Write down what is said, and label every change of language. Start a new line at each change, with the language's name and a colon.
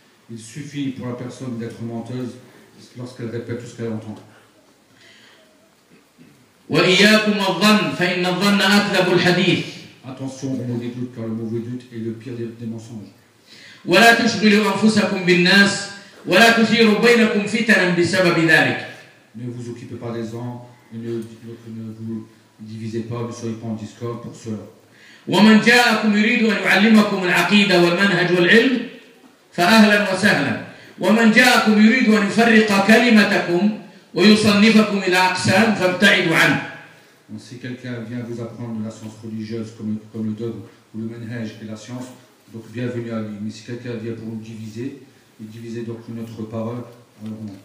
French: Il suffit pour la personne d'être menteuse lorsqu'elle répète tout ce qu'elle entend.
Arabic: وإياكم الظن فإن الظن أكذب الحديث.
French: Attention aux mauvais doutes car le mauvais doute est le pire des mensonges.
Arabic: ولا تشغلوا أنفسكم بالناس ولا تثيروا بينكم فتنا بسبب ذلك.
French: Ne vous occupez pas des gens, ne vous divisez pas, ne soyez pas en discorde pour cela.
Arabic: ومن جاءكم يريد أن يعلمكم العقيدة والمنهج والعلم فأهلا وسهلا. ومن جاءكم يريد أن يفرق كلمتكم ويصنفكم إلى أقسام فابتعدوا عنه.
French: Donc, si quelqu'un vient vous apprendre la science religieuse comme le dogme ou le manhaj et la science, donc bienvenue à lui. Mais si quelqu'un vient pour nous diviser, et diviser donc notre parole, alors